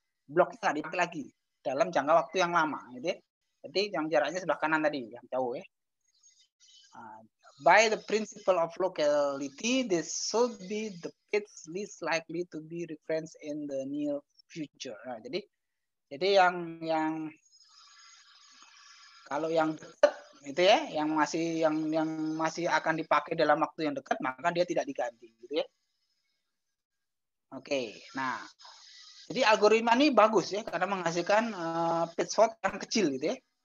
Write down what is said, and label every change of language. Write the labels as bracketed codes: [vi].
[id] Bloknya nggak dipakai lagi dalam jangka waktu yang lama gitu ya. Jadi yang jaraknya sebelah kanan tadi, yang jauh ya. [en] By the principle of locality, this should be the page least likely to be referenced in the near future. [id] Nah, jadi yang kalau yang dekat itu ya, yang masih akan dipakai dalam waktu yang dekat, maka dia tidak diganti gitu ya. Oke, nah jadi algoritma ini bagus ya karena menghasilkan page fault yang kecil gitu ya.